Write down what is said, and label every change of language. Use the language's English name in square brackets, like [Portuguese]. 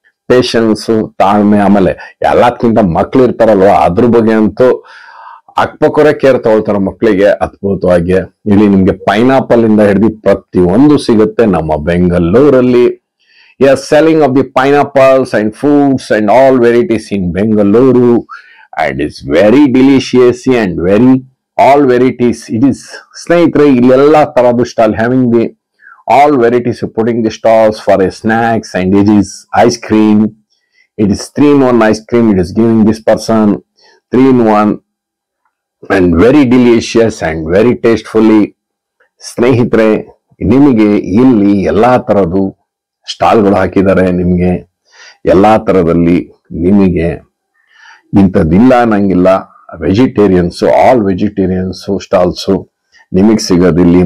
[Kannada] Patience, ತಾಳ್ಮೆ, ಆಮೇಲೆ ಎಲ್ಲದಕ್ಕಿಂತ ಮಕ್ಳು ಇರ್ತಾರಲ್ವ ಅದ್ರ ಬಗ್ಗೆ ಅಂತೂ ಅಕ್ಪಕ್ಕರೆ ಕೇರ್ ತಗೊಳ್ತಾರೆ ಮಕ್ಕಳಿಗೆ ಅದ್ಭುತವಾಗಿ. ಇಲ್ಲಿ ನಿಮ್ಗೆ ಪೈನಾಪಲ್ ಇಂದ ಹಿಡಿದು ಪ್ರತಿಯೊಂದು ಸಿಗುತ್ತೆ ನಮ್ಮ ಬೆಂಗಳೂರಲ್ಲಿ. [English] Selling of the pineapples and fruits and all varieties in Bengaluru, and it's very delicious and very all varieties it is. [Kannada] ಸ್ನೇಹಿತರೆ, ಇಲ್ಲೆಲ್ಲ ತರದ್ದು stall [English] Having the all varieties of putting the stalls for a snacks, and it is ice cream. It is 3-in-1 ice cream. It is giving this person 3-in-1 and very delicious and very tastefully. [Kannada] ಸ್ನೇಹಿತರೆ, ನಿಮಗೆ ಇಲ್ಲಿ ಎಲ್ಲಾ ತರದ್ದು ಸ್ಟಾಲ್ಗಳು ಹಾಕಿದ್ದಾರೆ. ನಿಮಗೆ ಎಲ್ಲಾ ತರದಲ್ಲಿ ನಿಮಗೆ ಇಂಥದ್ದಿಲ್ಲ ಅನ್ನಂಗಿಲ್ಲ. ವೆಜಿಟೇರಿಯನ್ಸ್, ಆಲ್ ವೆಜಿಟೇರಿಯನ್ಸ್ ಸ್ಟಾಲ್ಸು ನಿಮಗೆ ಸಿಗೋದಿಲ್ಲಿ.